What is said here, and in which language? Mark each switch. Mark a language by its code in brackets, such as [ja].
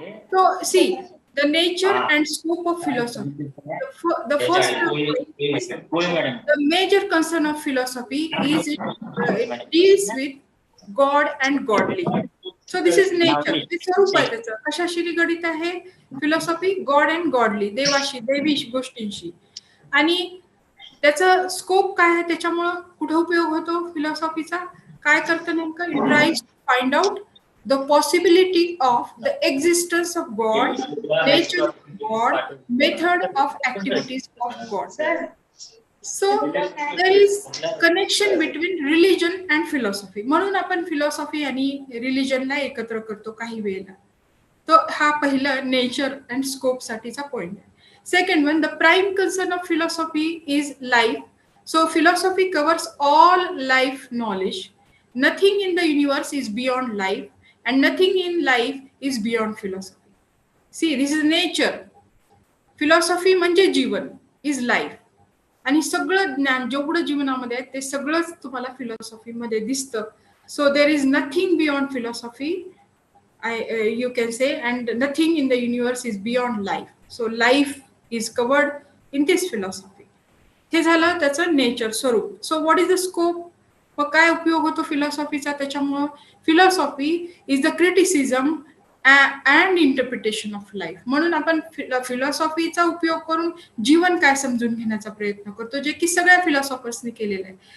[en] So, see, the nature and scope of philosophy. The first point is the major concern of philosophy is it deals with God and godly. So this is nature, [mr] ते स्वरूप आहे त्याचं. कशाशी निगडित आहे philosophy? [en] God and godly, [mr] देवाशी, दैवी गोष्टींशी. आणि त्याचा स्कोप काय आहे, त्याच्यामुळं कुठे उपयोग होतो फिलॉसॉफीचा, काय करतं नेमकं? [en] It tries to find out the possibility of the existence of God, nature of God, method of activities of God. So there is connection between religion and philosophy. [mr] म्हणून आपण फिलॉसॉफी आणि रिलिजनला एकत्र करतो काही वेळेला. तो हा पहिला नेचर अँड स्कोप साठीचा पॉइंट आहे. [en] Second one, the prime concern of philosophy is life. So philosophy covers all life knowledge. Nothing in the universe is beyond life, and nothing in life is beyond philosophy. See, this is nature. Philosophy [mr] म्हणजे जीवन, [en] is life. [mr] आणि सगळं ज्ञान जेवढं जीवनामध्ये आहे ते सगळंच तुम्हाला फिलॉसॉफी मध्ये दिसतं. [en] So there is nothing beyond philosophy, you can say, and nothing in the universe is beyond life. So life is covered in this philosophy. [mr] हे झालं त्याचं नेचर, स्वरूप. [en] So what is the scope? [mr] मग काय उपयोग होतो फिलॉसॉफीचा त्याच्यामुळं? [en] Philosophy is the criticism and interpretation of life. [mr] म्हणून आपण फिलॉसॉफीचा उपयोग करून जीवन काय समजून घेण्याचा प्रयत्न करतो, जे की सगळ्या फिलॉसॉफर्सनी केलेलं आहे.